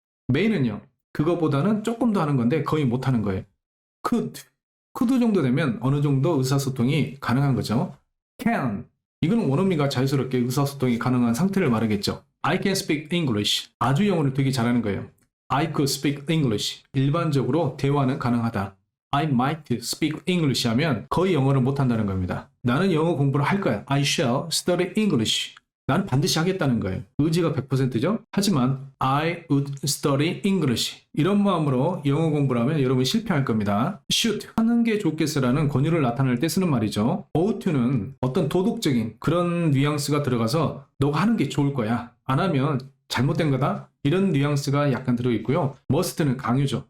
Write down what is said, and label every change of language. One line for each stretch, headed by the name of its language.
Korean: may는요. 그거보다는 조금 더 하는 건데 거의 못 하는 거예요. could 정도 되면 어느 정도 의사소통이 가능한 거죠. can 이거는 원어민과 자유스럽게 의사소통이 가능한 상태를 말하겠죠.
English: I can speak English
Korean: 아주 영어를 되게 잘하는 거예요.
English: I could speak English
Korean: 일반적으로 대화는 가능하다.
English: I might speak English
Korean: 하면 거의 영어를 못한다는 겁니다. 나는 영어 공부를 할 거야.
English: I shall study English.
Korean: 나는 반드시 하겠다는 거예요. 의지가 100%죠. 하지만
English: I would study English.
Korean: 이런 마음으로 영어 공부를 하면 여러분 실패할 겁니다.
English: should
Korean: 하는 게 좋겠어라는 권유를 나타낼 때 쓰는 말이죠. ought to는 어떤 도덕적인 그런 뉘앙스가 들어가서 너가 하는 게 좋을 거야. 안 하면 잘못된 거다. 이런 뉘앙스가 약간 들어있고요. must는 강요죠.